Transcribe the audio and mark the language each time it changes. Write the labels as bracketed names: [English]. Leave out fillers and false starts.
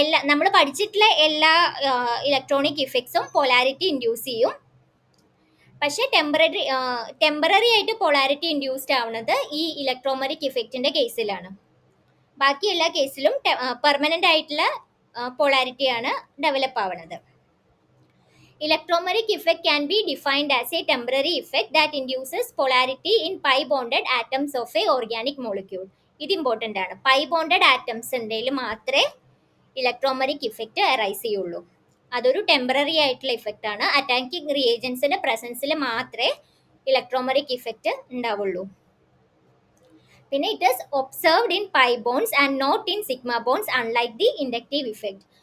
[Malayalam] നമ്മൾ പഠിച്ചിട്ടുള്ള എല്ലാ ഇലക്ട്രോണിക് ഇഫക്ട്സും പൊലാരിറ്റി ഇൻഡ്യൂസ് ചെയ്യും. പക്ഷേ ടെമ്പററി ആയിട്ട് പൊളാരിറ്റി ഇൻഡ്യൂസ്ഡ് ആവുന്നത് ഈ ഇലക്ട്രോമറിക് ഇഫക്റ്റിന്റെ കേസിലാണ്. ബാക്കി എല്ലാ കേസിലും പെർമനന്റ് ആയിട്ടുള്ള പൊളാരിറ്റിയാണ് ഡെവലപ്പ് ആവുന്നത്. [English] Electromeric effect can be defined as a temporary effect that induces polarity in pi bonded atoms of a organic molecule. [Malayalam] ഇത് ഇമ്പോർട്ടൻ്റ് ആണ്. പൈ ബോണ്ടഡ് ആറ്റംസ് ഉണ്ടെങ്കിൽ മാത്രമേ ഇലക്ട്രോമറിക് ഇഫക്റ്റ് അറൈസ് ചെയ്യുള്ളൂ. അതൊരു ടെമ്പററി ആയിട്ടുള്ള ഇഫക്റ്റ് ആണ്. അറ്റാക്കിംഗ് റിയേജൻസിന്റെ പ്രസൻസിൽ മാത്രമേ ഇലക്ട്രോമറിക് ഇഫക്റ്റ് ഉണ്ടാവുള്ളൂ. പിന്നെ [English] It is observed in pi bonds and not in sigma bonds unlike the inductive effect.